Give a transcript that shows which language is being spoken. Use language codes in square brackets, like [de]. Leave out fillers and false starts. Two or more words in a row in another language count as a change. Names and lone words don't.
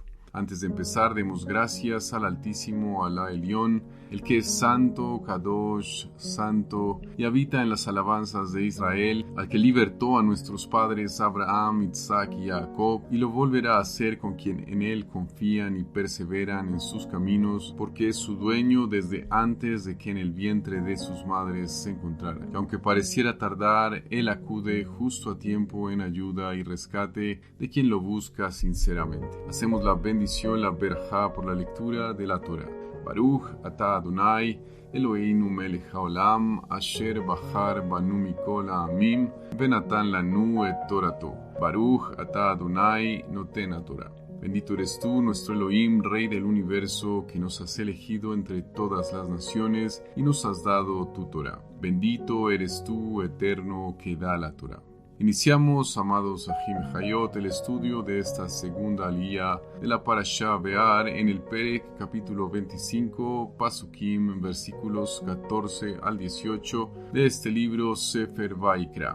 [es] Antes de empezar, demos gracias al Altísimo, Alá Elión, el que es santo, Kadosh, santo, y habita en las alabanzas de Israel, al que libertó a nuestros padres Abraham, Isaac y Jacob, y lo volverá a hacer con quien en él confían y perseveran en sus caminos, porque es su dueño desde antes de que en el vientre de sus madres se encontrara. Que aunque pareciera tardar, él acude justo a tiempo en ayuda y rescate de quien lo busca sinceramente. Hacemos la bendición, la verajá por la lectura de la Torah. [he] ברוך אתה אדוני אלוהינו מלך העולם אשר בחר בנו מכל העמים ונתן לנו את תורתו. ברוך אתה אדוני נותן התורה. [es] Bendito eres tú, nuestro Elohim, Rey del universo, que nos has elegido entre todas las naciones y nos has dado tu Torah. Bendito eres tú, eterno, que da la Torah. Iniciamos, amados [he] אחים אחיות, [es] el estudio de esta segunda aliyá de la Parashá Ve'ar en el Perek capítulo 25, Pasukim, versículos 14 al 18 de este libro Sefer Vaikra.